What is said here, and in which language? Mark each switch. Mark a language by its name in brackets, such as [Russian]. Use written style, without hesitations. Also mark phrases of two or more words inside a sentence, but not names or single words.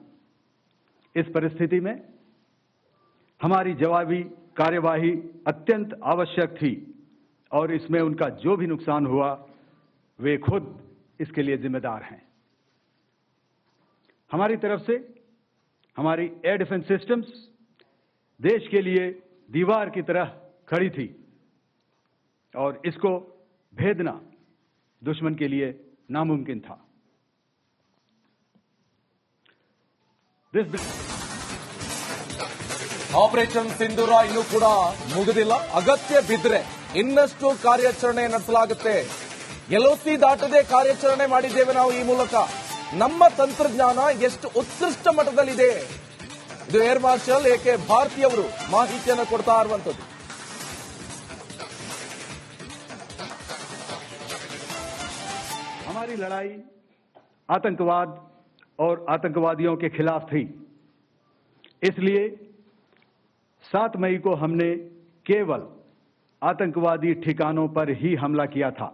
[Hindi] इस परिस्थिति में हमारी जवाबी कार्यवाही अत्यंत आवश्यक थी और इसमें उनका जो भी नुकसान हुआ वे खुद इसके लिए जिम्मेदार हैं। हमारी तरफ से हमारी [English] air defense systems [Hindi] देश के लिए दीवार की तरह खड़ी थी और इसको भेदना दुश्मन के लिए नामुमकिन था। [Kannada] ಆಪರೇಷನ್ ಸಿಂಧೂರ ಇನ್ನೂ ಕೂಡ ಮುಗಿದಿಲ್ಲ. ಅಗತ್ಯ ಬಿದ್ದರೆ ಇನ್ನಷ್ಟು ಕಾರ್ಯಾಚರಣೆ ನಡೆಸಲಾಗುತ್ತೆ. ಎಲ್ಒಸಿ ದಾಟದೆ ಕಾರ್ಯಾಚರಣೆ ಮಾಡಿದ್ದೇವೆ ನಾವು. ಈ ಮೂಲಕ ನಮ್ಮ ತಂತ್ರಜ್ಞಾನ ಎಷ್ಟು ಉತ್ಕೃಷ್ಟ ಮಟ್ಟದಲ್ಲಿದೆ, ಇದು ಏರ್ ಮಾರ್ಷಲ್ ಎಕೆ ಭಾರತಿ ಅವರು ಮಾಹಿತಿಯನ್ನು ಕೊಡ್ತಾ ಇರುವಂತದ್ದು. [Hindi] हमारी लड़ाई आतंकवाद और आतंकवादियों के खिलाफ थी, इसलिए 7 मई को हमने केवल आतंकवादी ठिकानों पर ही हमला किया था।